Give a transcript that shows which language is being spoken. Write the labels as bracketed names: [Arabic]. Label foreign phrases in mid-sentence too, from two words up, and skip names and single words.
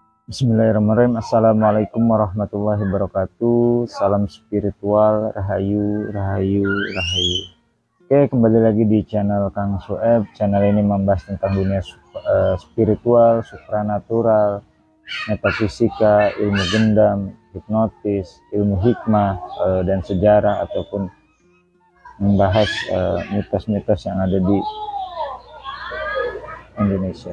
[Arabic] بسم الله الرحمن الرحيم. السلام عليكم ورحمة الله وبركاته. [Indonesian] Salam spiritual, rahayu, rahayu, rahayu. Oke, kembali lagi di channel Kang Sueb. Channel ini membahas tentang dunia spiritual, supranatural, metafisika, ilmu gendam, hipnotis, ilmu hikmah, dan sejarah, ataupun membahas mitos-mitos yang ada di Indonesia.